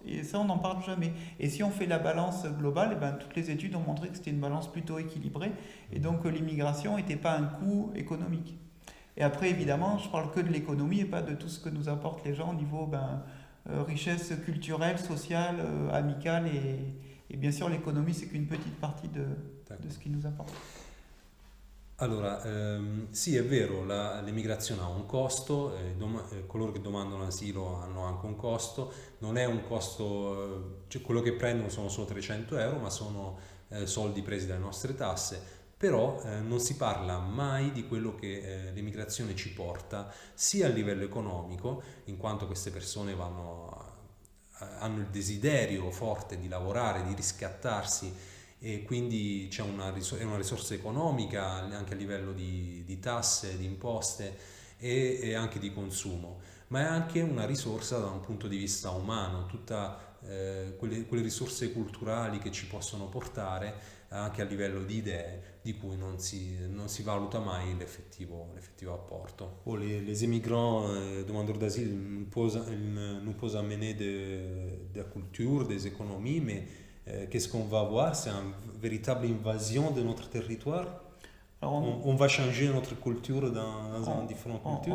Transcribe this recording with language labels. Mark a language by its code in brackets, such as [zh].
[fr] Et ça, on n'en parle jamais. Et si on fait la balance globale, toutes les études ont montré que c'était une balance plutôt équilibrée, et donc l'immigration n'était pas un coût économique. Et après, évidemment, je parle que de l'économie et pas de tout ce que nous apportent les gens au niveau richesse culturelle, sociale, amicale, et bien sûr, l'économie, c'est qu'une petite partie de ce qu'ils nous apportent. [it] Allora, sì, è vero, l'emigrazione ha un costo, coloro che domandano asilo hanno anche un costo, non è un costo, cioè quello che prendono sono solo 300 €, ma sono soldi presi dalle nostre tasse, però non si parla mai di quello che l'emigrazione ci porta, sia a livello economico, in quanto queste persone hanno il desiderio forte di lavorare, di riscattarsi, e quindi c'è una risorsa economica anche a livello di tasse, di imposte e anche di consumo, ma è anche una risorsa da un punto di vista umano, tutte quelle risorse culturali che ci possono portare anche a livello di idee di cui non si valuta mai l'effettivo apporto. [fr] Les émigrants demandeurs d'asile nous posent amener de la culture, des économies, mais qu'est-ce qu'on va voir? C'est une véritable invasion de notre territoire? Alors on va changer notre culture dans différentes cultures.